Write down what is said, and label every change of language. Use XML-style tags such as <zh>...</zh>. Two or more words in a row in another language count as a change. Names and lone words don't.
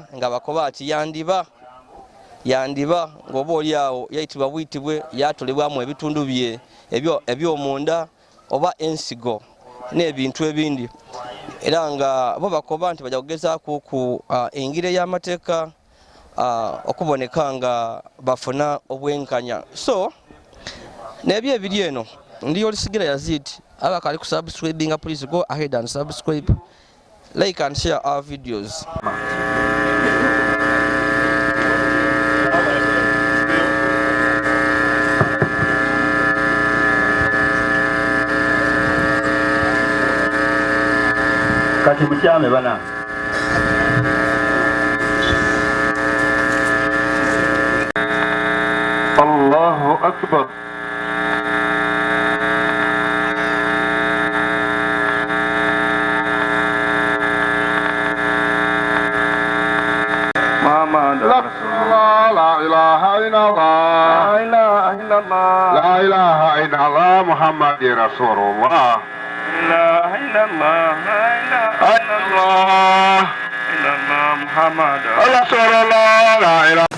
<lg>nga bakoba ati yandiba ngoba oliawo yayitibwa buyitibwe yatolebwamu ebitundu bye ebyomunda oba ensigo n'ebintu ebindi era nga bo bakoba nti bajja kugezaako ku engire y'amateeka okuboneka nga bafuna obwenkanya. So nebyo ebiri eno ndi Olisigira Yazid abakali ku subscribing,</lg> <en>please go ahead and subscribe, like and share our videos.</en> <lg>Kati mukyame bana</lg> <ar>الله أكبر. لا إله إلا الله، لا إله إلا الله، محمد رسول الله، لا إله إلا الله، محمد رسول الله، لا إله.</ar>